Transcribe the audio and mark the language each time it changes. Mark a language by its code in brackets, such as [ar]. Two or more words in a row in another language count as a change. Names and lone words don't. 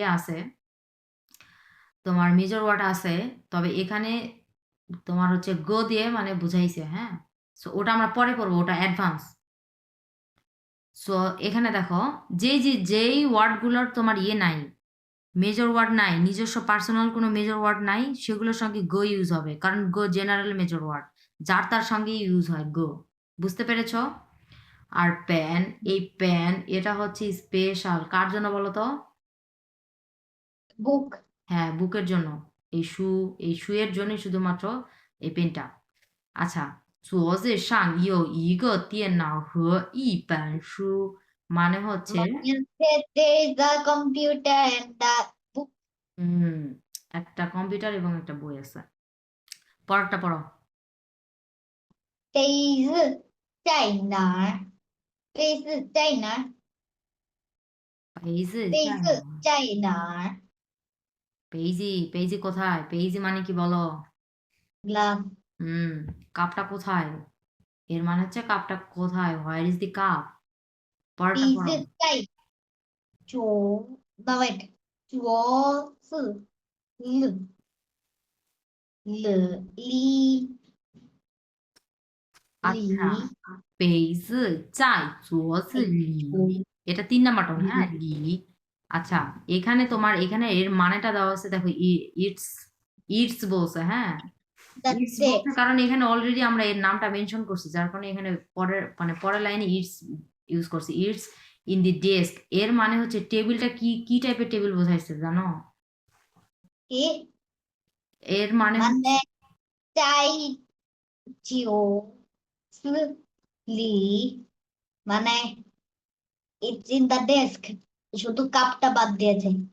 [bn] আছে তোমার [en] measure word [bn] আছে তবে এখানে তোমার হচ্ছে গো দিয়ে মানে বুঝাইছে হ্যাঁ সো ওটা আমরা পরে করবো ওটা অ্যাডভান্স সো এখানে দেখো যেই ওয়ার্ডগুলোর তোমার ইয়ে নাই [en] measure word [bn] নাই নিজস্ব পার্সোনাল কোনো [en] measure word [bn] নাই সেগুলোর সঙ্গে গো ইউজ হবে কারণ গো জেনারেল [en] measure word [bn] যার তার সঙ্গে ইউজ হয় গো বুঝতে পেরেছ আর প্যান এই প্যান এটা হচ্ছে স্পেশাল কার জন্য বলো তো বুক হ্যাঁ বুকের জন্য এই শুয়ের জন্য শুধুমাত্র এই পেনটা আচ্ছা [zh] 桌子上有一个电脑和一本书 [bn] মানে হচ্ছে [en] there is a computer and the book [bn] হুম একটা কম্পিউটার এবং একটা বই আছে পরেরটা পড়ো [zh] 杯子在哪儿杯子在哪儿 [bn] পেইজি [zh] 杯子在哪儿 [bn] পেইজি কোথায় পেইজি মানে কি বলো [en] glass [bn] হুম কাপটা কোথায় এর মানে হচ্ছে কাপটা কোথায় [en] where is the cup [bn] পরেরটা [zh] 杯 [bn] পড়ো [zh] 子在桌 [en] no wait [zh] 桌子里 [bn] আচ্ছা [zh] 里 [bn] পেইজি চাই [zh] 桌子里 [bn] এটা 3 নাম্বার টোন হ্যাঁ লি আচ্ছা এখানে এর মানেটা দেওয়া আছে দেখো ইটস ইটস বলছে হ্যাঁ [en] that's [bn] ইটস [en] it [bn] বলছে কারণ এখানে অলরেডি আমরা এর নামটা মেনশন করছি যার কারণে এখানে পরের লাইনে ইটস ইউজ করছি [en] it's in the desk [bn] এর মানে হচ্ছে টেবিলটা কি টাইপের টেবিল বোঝাইছে জানো কি এর মানে মানে চাই জিও লি মানে [en] it's in the desk [bn] শুধু কাপটা বাদ দিয়েছে